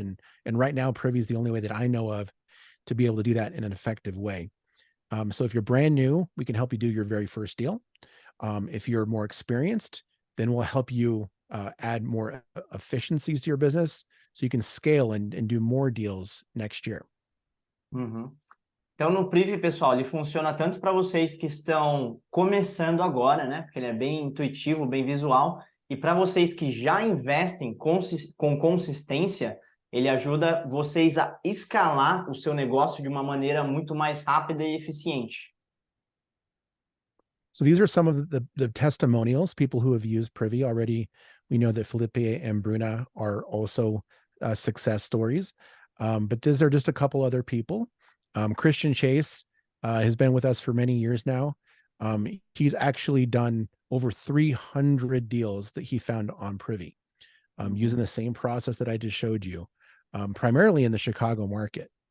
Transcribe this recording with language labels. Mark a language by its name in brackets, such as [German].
[English] And right now, Privy is the only way that I know of to be able to do that in an effective way. So if you're brand new, we can help you do your very first deal. If you're more experienced, then we'll help you add more efficiencies to your business so you can scale and do more deals next year. Uhum. [Portuguese] Então, no Privy, pessoal, ele funciona tanto para vocês que estão começando agora, né? Porque ele é bem intuitivo, bem visual. E para vocês que já investem com consistência, ele ajuda vocês a escalar o seu negócio de uma maneira muito mais rápida e eficiente. [English] So these are some of the testimonials, people who have used Privy already. We know that Felipe and Bruna are also success stories, but these are just a couple other people. Christian Chase has been with us for many years now. He's actually done over 300 deals that he found on Privy, using the same process that I just showed you, primarily in the Chicago market.